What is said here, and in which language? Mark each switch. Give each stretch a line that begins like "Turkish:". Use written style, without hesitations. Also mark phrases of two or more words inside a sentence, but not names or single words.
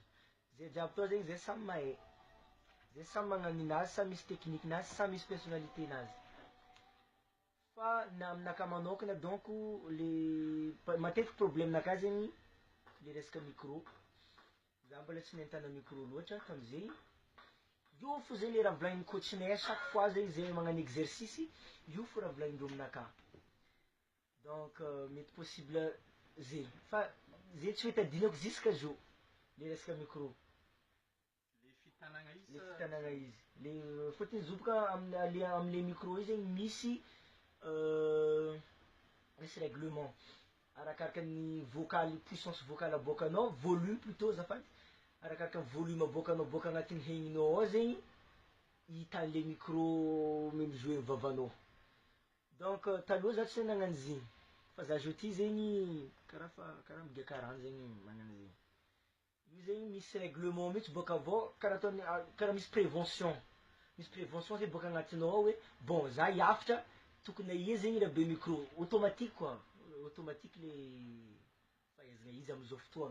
Malagasy: Zay jiaby tô zegny zay samy mahay, zay samy magnano ninazy, samy misy teknikinazy, samy misy personnaliténazy. Fa na aminakahy manokana donc le matetiky probleminakahy zegny le resaka micro, za mbola tsy nahitana micro loatra tamizay. Io fo zegny le raha volagnin'ny coachinay
French: chaque fois
Malagasy: zegny zay magnano exercice, io fo raha volagnindreo aminakahy. Donc mety possible zegny, fa zegny tsy hoe tadinako
French: jusqu'à jour
Malagasy: le resaka micro. Le fitanagna izy Le fitanagna izy, le fôtony izy io boka amle micro io zegny misy misy règlement arakaraka ny vocal,
French: puissance vocale
Malagasy: aboakanao,
French: volume plutôt
Malagasy: azafady, arakaraka ny volume aboakanao boka agnatin'ny regninao ao zegny hitan'le micro mimijouer vavanao. Donc taloha za tsy nagnano zegny, fa za zoty zegny karaha miga karany zegny magnano zegny. Io zegny misy règlement mihitsy boka avao, karaha ataony karaha misy prévention zegny boka agnatinao ao hoe bon za hiafatra tokony aia zegny rabe micro,
French: automatique quoi,
Malagasy: automatique le fahaizana izy amizao fotoagna.